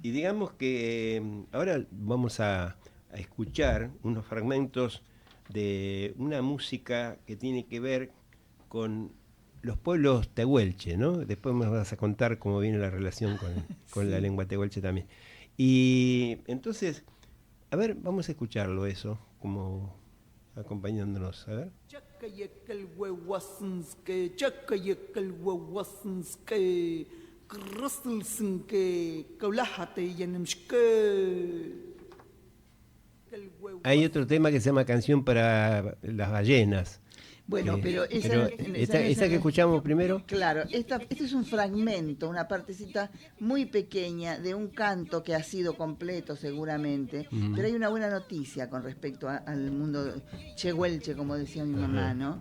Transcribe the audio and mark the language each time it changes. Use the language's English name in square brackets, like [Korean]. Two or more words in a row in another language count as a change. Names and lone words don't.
[Spanish] y digamos que ahora vamos a escuchar unos fragmentos de una música que tiene que ver con los pueblos tehuelche, ¿no? Después me vas a contar cómo viene la relación con la Sí. lengua tehuelche también. Y entonces, a ver, vamos a escucharlo eso, como acompañándonos, a ver. [Tehuelche] Chakayekal huehuasanske, chakayekal huehuasanske, krustelsanske, kaulahate yanamshke. [Spanish] Hay otro tema que se llama Canción para las ballenas. Bueno, pero esta que escuchamos primero. Claro, este es un fragmento, una partecita muy pequeña de un canto que ha sido completo seguramente, pero hay una buena noticia con respecto al mundo chehuelche, como decía mi mamá, ¿no?